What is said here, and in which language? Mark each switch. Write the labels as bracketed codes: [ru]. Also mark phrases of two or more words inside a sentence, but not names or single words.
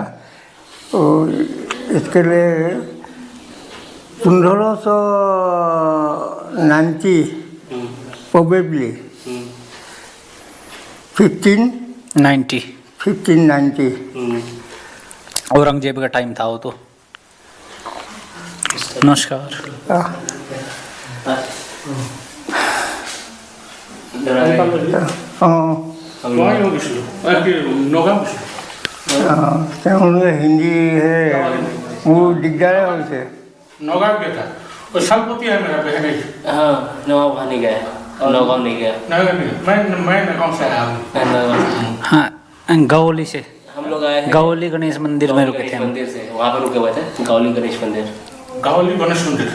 [hi] तो इसके लिए 1590 प्रोबेबली 1590 औरंगजेब का टाइम था वो तो। नमस्कार। [as] তেওঁলোকে হিন্দী হে মোৰ দিগদাৰে হৈছে। [hi] नौगांव गया था और सालपति है मेरा बहन है। हाँ नवाब वहाँ नहीं गया, नौगांव नहीं गया। मैं नौगांव से आया हूँ। हाँ गौली से हम लोग आए हैं गौली गणेश मंदिर में रुके थे हम। मंदिर से, वहाँ पे रुके हुए थे गौली गणेश मंदिर। गावली गणेश मंदिर।